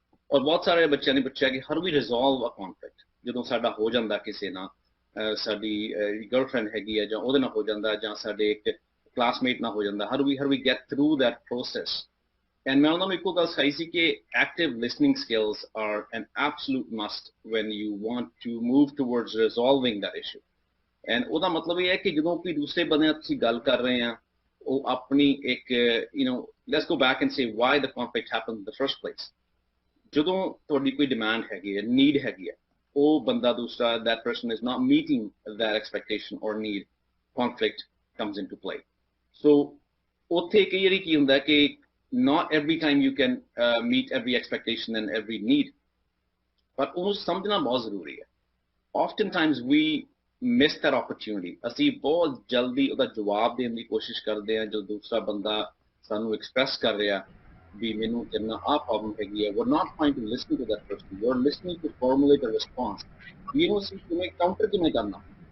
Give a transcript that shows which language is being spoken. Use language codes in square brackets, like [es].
[pa] ਔਰ ਬਹੁਤ ਸਾਰੇ ਬੱਚਿਆਂ ਨੇ ਪੁੱਛਿਆ ਕਿ [en] how we resolve a conflict [pa] ਜਦੋਂ ਸਾਡਾ ਹੋ ਜਾਂਦਾ ਕਿਸੇ ਨਾਲ ਸਾਡੀ ਗਰਲਫ੍ਰੈਂਡ ਹੈਗੀ ਆ ਜਾਂ ਉਹਦੇ ਨਾਲ ਹੋ ਜਾਂਦਾ ਜਾਂ ਸਾਡੇ ਇੱਕ ਕਲਾਸਮੇਟ ਨਾਲ ਹੋ ਜਾਂਦਾ [en] how we get through that process And [pa] ਮੈਂ ਉਹਨਾਂ ਨੂੰ ਇੱਕੋ ਗੱਲ ਸਿਖਾਈ ਸੀ ਕਿ [en] active listening skills are an absolute must when you want to move towards resolving that issue. [pa] And ਉਹਦਾ ਮਤਲਬ ਇਹ ਹੈ ਕਿ ਜਦੋਂ ਕੋਈ ਦੂਸਰੇ ਬੰਦੇ ਨਾਲ ਤੁਸੀਂ ਗੱਲ ਕਰ ਰਹੇ ਆ ਉਹ ਆਪਣੀ ਇੱਕ [en] let's go back and say why the conflict happened in the first place. [pa] ਜਦੋਂ ਤੁਹਾਡੀ ਕੋਈ demand ਹੈਗੀ ਹੈ need ਹੈਗੀ ਹੈ ਉਹ ਬੰਦਾ ਦੂਸਰਾ [en] that person is not meeting that expectation or need conflict comes into play. [pa] So ਉੱਥੇ ਕਈ ਵਾਰੀ ਕੀ ਹੁੰਦਾ ਕਿ [en] not every time you can meet every expectation and every need but [pa] ਉਹਨੂੰ ਸਮਝਣਾ ਬਹੁਤ ਜ਼ਰੂਰੀ ਹੈ [en] oftentimes we miss that opportunity [pa] ਅਸੀਂ ਬਹੁਤ ਜਲਦੀ ਉਹਦਾ ਜਵਾਬ ਦੇਣ ਦੀ ਕੋਸ਼ਿਸ਼ ਕਰਦੇ ਹਾਂ ਜਦੋਂ ਦੂਸਰਾ ਬੰਦਾ ਸਾਨੂੰ ਐਕਸਪ੍ਰੈਸ ਕਰ ਰਿਹਾ ਵੀ ਮੈਨੂੰ ਕਿੰਨਾ ਪ੍ਰੋਬਲਮ ਹੈਗੀ ਹੈ [en] we're not trying to listen to that person you're listening to formulate a response [pa] ਅਸੀਂ ਕਿਵੇਂ ਕਾਊਂਟਰ ਕਿਵੇਂ ਕਰਨਾ